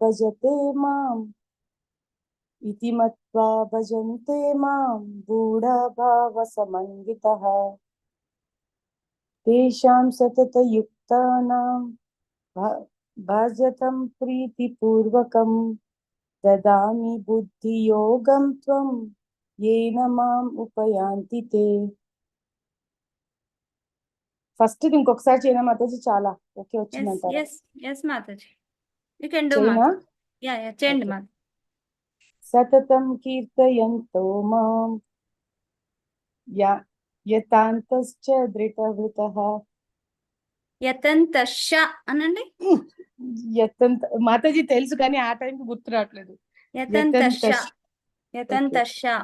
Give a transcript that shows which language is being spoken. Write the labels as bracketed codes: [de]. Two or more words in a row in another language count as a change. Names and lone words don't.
[sa] भजन्ते मां बूढा भावसमन्वितः तेषां सततयुक्तानां भजतं प्रीतिपूर्वकं ददामि बुद्धियोगं त्वं येन माम् उपयान्ति ते. [te] ఫస్ట్ ఇది ఇంకొకసారి చేయనా మాతాజీ? చాలా ఓకే వచ్చిందంటారా? [en] Yes Mataji. You can do [te] చేయనా? [en] Mataji. Yeah, [te] చేయండి Mataji. [sa] సతతం కీర్తయంతో మాం యతాంతశ్చ దృఢవ్రతః. [te] యతంతశ్చ అనండి. మాతాజీ తెలుసు కానీ ఆ టైంకి గుర్తు రావట్లేదు.